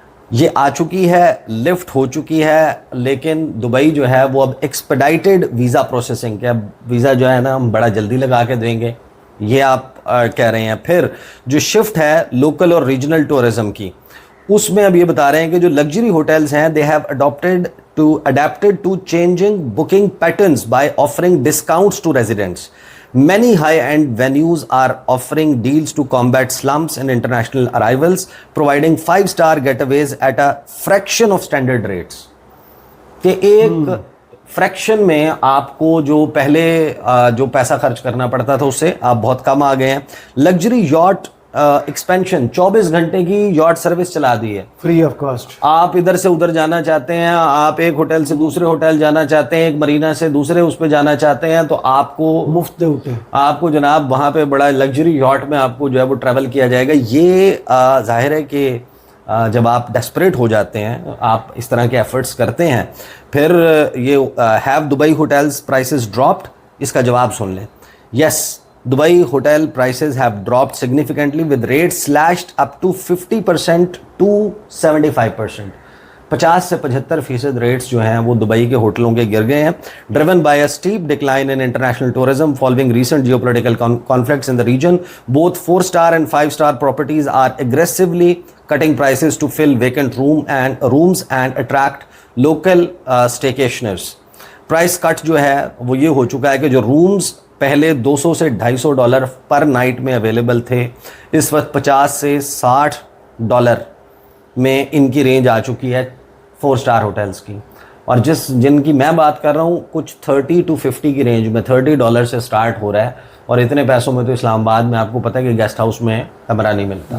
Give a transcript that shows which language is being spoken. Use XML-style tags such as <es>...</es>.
<ur>یہ آ چکی ہے, لفٹ ہو چکی ہے, لیکن دبئی جو ہے وہ اب ایکسپیڈائٹیڈ ویزا پروسیسنگ کے, اب ویزا جو ہے نا ہم بڑا جلدی لگا کے دیں گے, یہ آپ کہہ رہے ہیں. پھر جو شفٹ ہے لوکل اور ریجنل ٹورزم کی, اس میں اب یہ بتا رہے ہیں کہ جو لگژری ہوٹلز ہیں</ur> <en>they have adapted to changing booking patterns by offering discounts to residents. Many high-end venues are offering deals to combat slumps and international arrivals, providing 5-star getaways at a fraction of standard rates.</en> <ur>کہ ایک friction میں آپ کو جو پہلے جو پیسہ خرچ کرنا پڑتا تھا اس سے آپ بہت کم آ گئے ہیں. لگژری یاٹ ایکسپینشن, 24 گھنٹے کی یاٹ سروس چلا دی ہے, فری آف کاسٹ. آپ ادھر سے ادھر جانا چاہتے ہیں, آپ ایک ہوٹل سے دوسرے ہوٹل جانا چاہتے ہیں, ایک مرینا سے دوسرے اس پہ جانا چاہتے ہیں, تو آپ کو مفت ہوتے ہیں, آپ کو جناب وہاں پہ بڑا لگژری یاٹ میں آپ کو جو ہے وہ ٹریول کیا جائے گا. یہ ظاہر ہے کہ جب آپ ڈیسپریٹ ہو جاتے ہیں, آپ اس طرح کے ایفرٹس کرتے ہیں, پھر یہ have Dubai hotels prices dropped, اس کا جواب سن لیں.</ur> <en>Yes, Dubai hotel prices have dropped significantly with rates slashed up to 50% to 75%.</en> <ur>50 سے 75% ریٹس جو ہیں وہ دبئی کے ہوٹلوں کے گر گئے ہیں.</ur> <en>driven by a steep decline in international tourism following recent geopolitical conflicts in the region, both 4-star and 5-star properties are aggressively cutting prices to fill vacant rooms and attract local staycationers.</en> <ur>Price کٹ جو ہے وہ یہ ہو چکا ہے کہ جو rooms پہلے $200 سے $250 پر نائٹ میں اویلیبل تھے, اس وقت $50 سے $60 میں ان کی رینج آ چکی ہے 4-star ہوٹلز کی. اور جن کی میں بات کر رہا ہوں کچھ 30 to 50 کی رینج میں $30 سے سٹارٹ ہو رہا ہے, اور اتنے پیسوں میں تو اسلام آباد میں آپ کو پتہ ہے کہ گیسٹ ہاؤس میں کمرہ نہیں ملتا.</ur>